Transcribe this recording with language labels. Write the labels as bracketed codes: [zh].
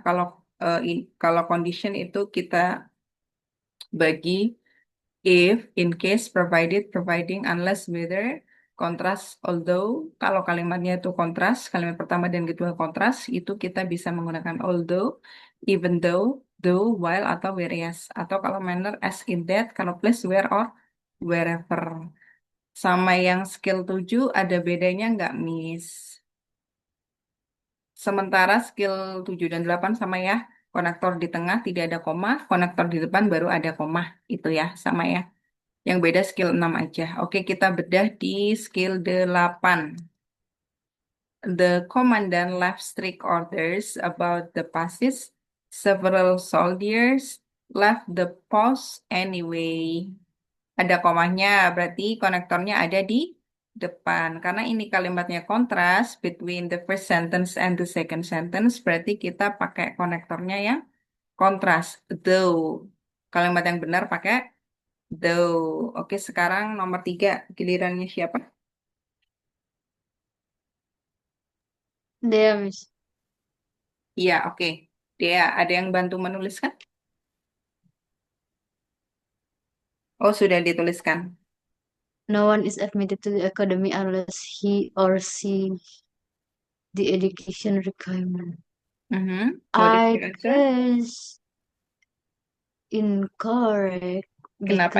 [id] Kalau kalau condition itu kita bagi if, in case, provided, providing, unless, whether, kontras, although. Kalau kalimatnya itu kontras, kalimat pertama dan kedua kontras, itu kita bisa menggunakan although, even though, while, atau whereas. Atau kalau manner, as in that, kalau place, where, or wherever. Sama yang skill 7 ada bedanya nggak, Miss? Sementara skill 7 dan 8 sama ya. Konektor di tengah tidak ada koma, konektor di depan baru ada koma. Itu ya, sama ya. Yang beda skill 6 aja. Oke, kita bedah di skill 8. [en] The commandant left strict orders about the passes. Several soldiers left the post anyway. [id] Ada komanya, berarti konektornya ada di depan. Karena ini kalimatnya kontras [en] between the first sentence and the second sentence, [id] berarti kita pakai konektornya yang kontras. Though. Kalimat yang benar pakai though. Oke, sekarang nomor 3. Gilirannya siapa? [en] There, Miss. [id] Iya, oke. Dia ada yang bantu menuliskan? Oh, sudah dituliskan. [en] No one is admitted to the academy unless he or she the education requirement. What is I your answer? guess incorrect [id] Kenapa